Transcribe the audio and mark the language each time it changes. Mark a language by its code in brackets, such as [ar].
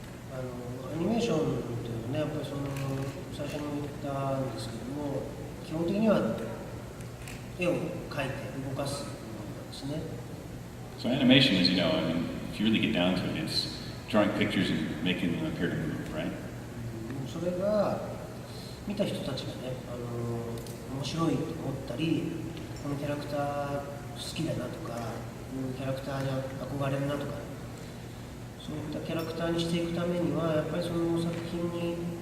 [ja] アニメーションというのはね、やっぱり最初に言ったんですけども、基本的には絵を描いて動かすものなんですね。 [en] So animation, as you know, I mean, if you really get down to it, it's drawing pictures and making them appear to move, right? [ja] それが見た人たちがね、面白いと思ったり、このキャラクター好きだなとか、このキャラクターに憧れるなとか、そういったキャラクターにしていくためには、やっぱりその作品にやっ